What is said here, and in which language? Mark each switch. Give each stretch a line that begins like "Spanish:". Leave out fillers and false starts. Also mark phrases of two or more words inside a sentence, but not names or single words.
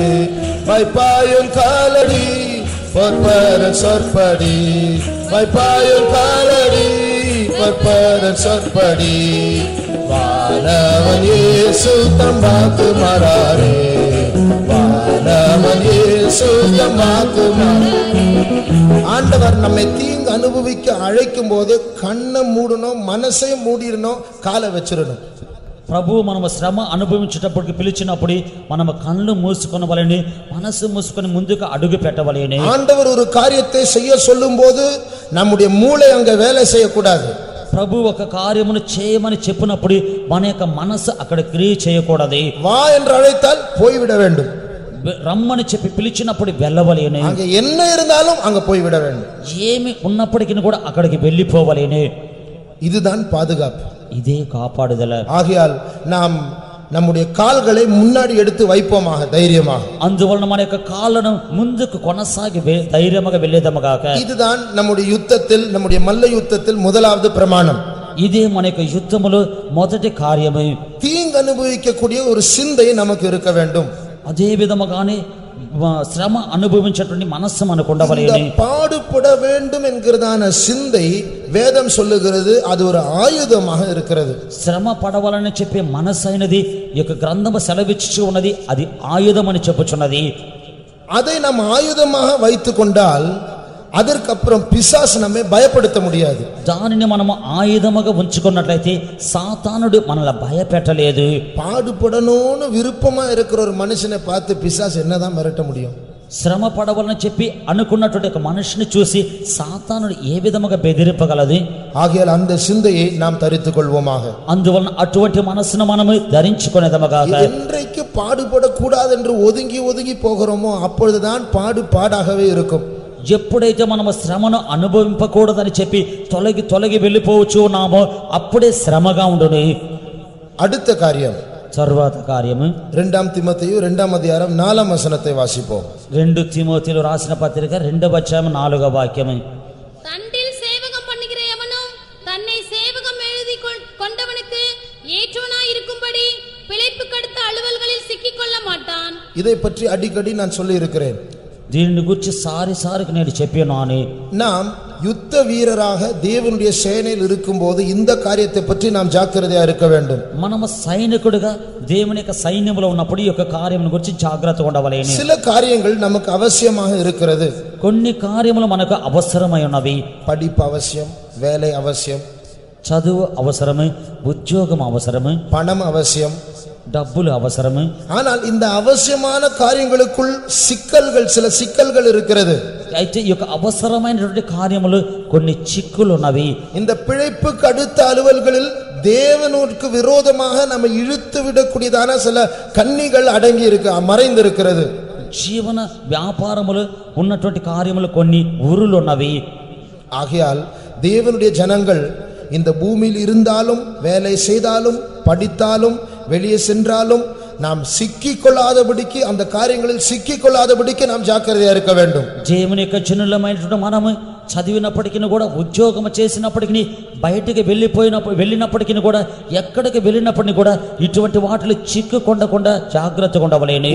Tamil: வைப்பாயுன் காலடி பொற்பரன் சொற்படி, வைப்பாயுன் காலடி பொற்பரன் சொற்படி, வானவன் இயேசு தம்மாக்கு மாறாரே, வானவன் இயேசு தம்மாக்கு மாறாரே. ஆண்டவர் நம்மை தீங்கு அனுபவிக்க அழைக்கும் போது கண்ணை மூடணும், மனசை மூடிடணும், காலை வச்சிடணும்.
Telugu: ప్రభువు మనము శ్రమ అనుభవించేటప్పటికి పిలిచినప్పుడు మనము కళ్ళు మూసుకొనవలెను, మనసు మూసుకొని ముందుకు అడుగు పెట్టవలెను.
Tamil: ஆண்டவர் ஒரு காரியத்தை செய்ய சொல்லும் போது நம்முடைய மூளை அங்க வேலை செய்யக்கூடாது.
Telugu: ప్రభు ఒక కార్యమును చేయమని చెప్పినప్పుడు మన యొక్క మనసు అక్కడ క్రియ చేయకూడదు.
Tamil: வா என்று அழைத்தால் போய்விட வேண்டும்.
Telugu: రమ్మని చెప్పి పిలిచినప్పుడు వెళ్ళవలేను.
Tamil: அங்க என்ன இருந்தாலும் அங்க போய்விட வேண்டும்.
Telugu: ఏమి ఉన్నప్పటికీ కూడా అక్కడికి వెళ్ళిపోవలేను.
Tamil: இதுதான் பாதுகாப்பு,
Telugu: ఇదే కాపాడుదల.
Tamil: ஆகையால் நாம் நம்முடைய கால்களை முன்னாடி எடுத்து வைப்போமாக, தைரியமாக.
Telugu: అందువలన మన యొక్క కాళ్ళను ముందుకు కొనసాగి ధైర్యముగా వెళ్ళేదముగాక.
Tamil: இதுதான் நம்முடைய யுத்தத்தில், நம்முடைய மல்ல யுத்தத்தில் முதலாவது பிரமாணம்.
Telugu: ఇదే మన యొక్క యుద్ధములో మొదటి కార్యము.
Tamil: தீங்கு அனுபவிக்கக்கூடிய ஒரு சிந்தை நமக்கு இருக்க வேண்டும்.
Telugu: అదే విధముగానే శ్రమ అనుభవించేటువంటి మనస్సు మనకు
Tamil: இந்த
Telugu: ఉండవలేను.
Tamil: பாடுபட வேண்டும் என்கிறதான சிந்தை வேதம் சொல்லுகிறது அது ஒரு ஆயுதமாக இருக்கிறது.
Telugu: శ్రమ పడవాలని చెప్పే మనస్సు అయినది ఈ యొక్క గ్రంథము సెలవిచ్చి ఉన్నది, అది ఆయుధం అని చెప్పుచున్నది.
Tamil: அதை நாம் ஆயுதமாக வைத்துக் கொண்டால் அதற்கப்புறம் பிசாசு நம்மை பயப்படுத்த முடியாது.
Telugu: దానిని మనము ఆయుధముగా ఉంచుకున్నట్లయితే సాతానుడు మనల్ని భయపెట్టలేదు.
Tamil: பாடுபடணும்னு விருப்பமா இருக்கிற ஒரு மனுஷனை பார்த்து பிசாசு என்னதான் மிரட்ட முடியும்?
Telugu: శ్రమ పడవాలని చెప్పి అనుకున్నటువంటి ఒక మనిషిని చూసి సాతానుడు ఏ విధముగా బెదిరింపగలదు?
Tamil: ஆகையால் அந்த சிந்தையை நாம் தரித்துக் கொள்வோமாக.
Telugu: అందువలన అటువంటి మనస్సును మనము ధరించుకునేదముగా.
Tamil: என்றைக்கு பாடுபடக்கூடாது என்று ஒதுங்கி ஒதுங்கி போகிறோமோ அப்பொழுதுதான் பாடாகவே இருக்கும்.
Telugu: ఎప్పుడైతే మనము శ్రమను అనుభవింపకూడదని చెప్పి తొలగి తొలగి వెళ్ళిపోవచ్చు ఉన్నామో అప్పుడే శ్రమగా ఉండును.
Tamil: அடுத்த காரியம்
Telugu: తర్వాత కార్యము
Tamil: 2 தீமோத்தேயு 2ஆம் அதிகாரம் 4ஆம் வசனத்தை வாசிப்போம்.
Telugu: 2 தீமோத்தேயுలు రాసిన పత్రిక 2వ అధ్యాయం 4వ వాక్యము.
Tamil: தண்டில் சேவகம் பண்ணுகிற எவனும் தன்னை சேவகம் எழுதி கொண்டவனுக்கு ஏற்றவனாய் இருக்கும்படி பிழைப்புக்கு அடுத்த அலுவல்களில் சிக்கிக் கொள்ள மாட்டான். இதை பற்றி அடிக்கடி நான் சொல்லி இருக்கிறேன்.
Telugu: దీనిని గురించి సారికి నేను చెప్పాను.
Tamil: நாம் யுத்த வீரராக தேவனுடைய சேனையில் இருக்கும்போது இந்த காரியத்தை பற்றி நாம் ஜாக்கிரதையா இருக்க வேண்டும்.
Telugu: మనము సైనికుడిగా దేవుని యొక్క సైన్యంలో ఉన్నప్పుడు ఈ యొక్క కార్యం గురించి జాగ్రత్తగా ఉండవలెను.
Tamil: சில காரியங்கள் நமக்கு அவசியமாக இருக்கிறது.
Telugu: కొన్ని కార్యములు మనకు అవసరమై ఉన్నవి.
Tamil: படிப்பு அவசியம், வேலை அவசியம்,
Telugu: చదువు అవసరము, ఉద్యోగం అవసరము,
Tamil: பணம் அவசியம்,
Telugu: డబ్బులు అవసరము.
Tamil: ஆனால் இந்த அவசியமான காரியங்களுக்குள் சில சிக்கல்கள் இருக்கிறது.
Telugu: అయితే ఈ యొక్క అవసరమైనటువంటి కార్యములు కొన్ని చిక్కులు ఉన్నవి.
Tamil: இந்த பிழைப்புக்கு அடுத்த அலுவல்களில் தேவனுக்கு விரோதமாக நம்ம இழுத்து விடக்கூடியதான சில கன்னிகள் அடங்கி மறைந்திருக்கிறது.
Telugu: జీవన వ్యాపారములు ఉన్నటువంటి కార్యములు కొన్ని ఊరులు ఉన్నవి.
Tamil: ஆகையால் தேவனுடைய ஜனங்கள் இந்த பூமியில் இருந்தாலும் வேலை செய்தாலும் படித்தாலும் வெளியே சென்றாலும் நாம் சிக்கிக்கொள்ளாதபடிக்கு அந்த காரியங்களில் சிக்கிக்கொள்ளாதபடிக்கு நாம் ஜாக்கிரதையா இருக்க வேண்டும்.
Telugu: దేవుని యొక్క జనులమైనటువంటి మనము చదివినప్పటికీ కూడా ఉద్యోగం చేసినప్పటికీ బయటికి వెళ్ళినప్పటికీ కూడా ఎక్కడికి వెళ్ళినప్పటికీ కూడా ఇటువంటి వాటిలో చిక్కుకొండకుండా జాగ్రత్తగా ఉండవలేను.